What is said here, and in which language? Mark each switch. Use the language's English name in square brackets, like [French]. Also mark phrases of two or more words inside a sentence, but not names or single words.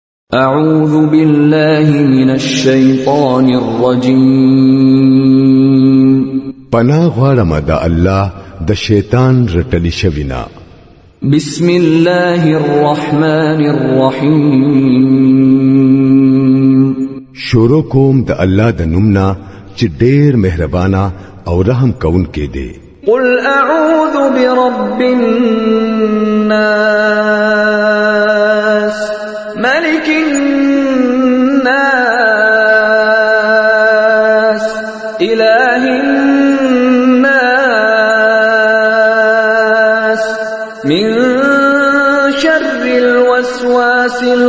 [Arabic] أعوذ بالله من الشيطان الرجيم [Pashto] پناه غواړم د الله د شیطان رټلی شوینا [Arabic] بسم الله الرحمن الرحيم [Pashto] شروع کوم د الله د نومنا چې ډېر مهربانا او رحم کون کې دی [Arabic] قل أعوذ برب الناس ملك الناس إله الناس من شر الوسواس